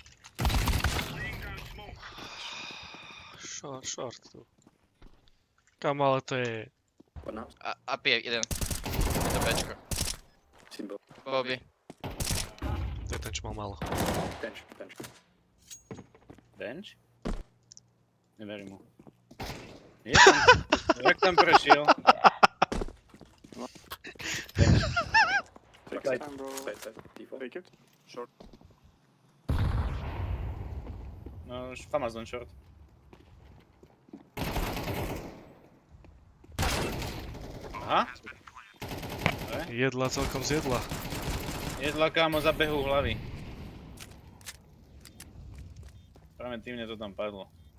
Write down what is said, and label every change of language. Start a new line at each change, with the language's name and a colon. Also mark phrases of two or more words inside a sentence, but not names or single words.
Slovak: Short tu. Kam, ale to je...
English: What now?
Slovak: Up je jeden. Je to Bčko. Simbo. Bobby. To je ten, čo mal málo. Bench, bench. bench? Neverím mu. Je tam. Jak tam prešiel?
English: Side, side. Default. Take it. Short.
Slovak: No, už Amazon short. Aha. Jedla celkom zjedla. Jedla, kámo, za behu hlavy. Preventívne to tam padlo.